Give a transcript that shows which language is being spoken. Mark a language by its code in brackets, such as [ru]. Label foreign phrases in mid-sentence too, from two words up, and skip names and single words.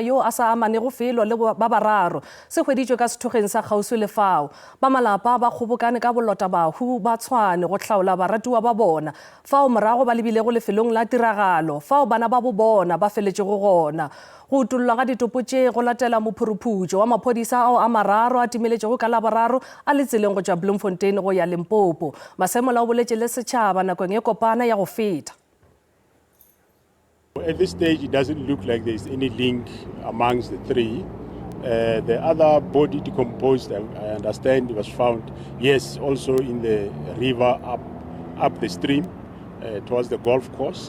[nso] yo a sa amanego felo le ba bararo se hweditšwe ka sethokgeng sa kgauswi le fao ba malapa ba kgobokane ka bolota bahu ba tshwane go hlaola baratiwa ba bona fao morago ba lebilego lefelong la tiragalo fao bana ba bo bona ba feletšego gona go utullwa ga ditopo tše go latela mophuruputšo wa maphodisa ao a mararo a timeletšego ka Laboraro a le tseleng go tšwa Bloemfontein go ya Limpopo. Masemola o boletše le setšhaba nakong e kopana ya go feta. [en] At this stage, it doesn't look like there's any link amongst the three. The other body decomposed, I understand, was found, yes, also in the river up the stream towards the golf course.